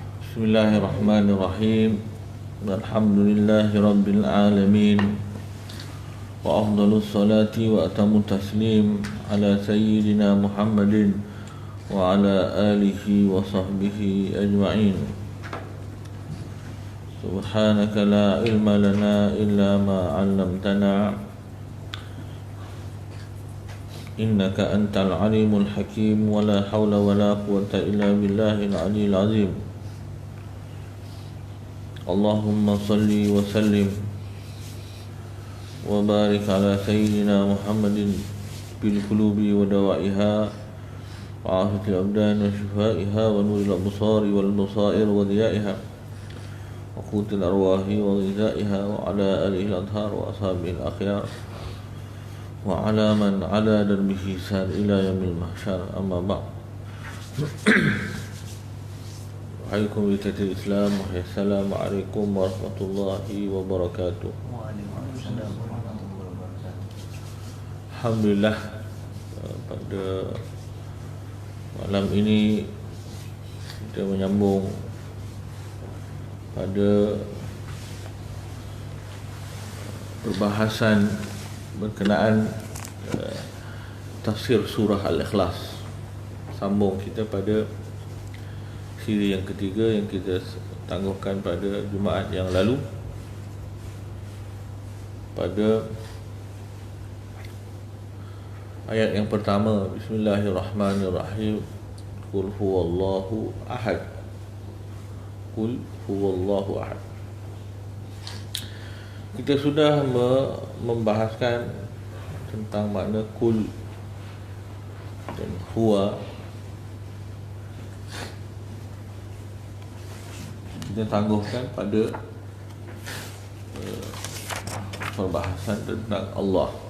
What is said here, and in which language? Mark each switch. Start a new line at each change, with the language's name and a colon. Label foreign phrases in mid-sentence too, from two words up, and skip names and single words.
Arabic: بسم الله الرحمن الرحيم. الحمد لله رب العالمين. وأفضل الصلاة وأتم التسليم على سيدنا محمد وعلى آله وصحبه أجمعين. سبحانك لا علم لنا إلا ما علمتنا، إنك أنت العليم الحكيم. ولا حول ولا قوة إلا بالله العلي العظيم. اللهم صل وسلم وبارك على سيدنا محمد بالقلوب ودوائها وعافية الأبدان وشفائها ونور الأبصار والبصائر وضيائها وقوت الأرواح وغذائها وعلى آله الأطهار وأصحابه الأخيار وعلى من على دربه سار إلى يوم المحشر. أما بعد. وعليكم ورحمة الله إسلام. السلام عليكم ورحمة الله وبركاته. وعليكم السلام ورحمة الله وبركاته. Alhamdulillah,
Malay: pada malam ini kita menyambung pada perbahasan berkenaan tafsir surah Al-Ikhlas. Sambung kita pada siri yang ketiga yang kita tangguhkan pada Jumaat yang lalu, pada ayat yang pertama.
Arabic: Bismillahirrahmanirrahim. قل هو الله أحد. قل هو الله أحد.
Malay: Kita sudah membahaskan tentang makna kul dan huwa. Kita tangguhkan pada perbahasan tentang Allah.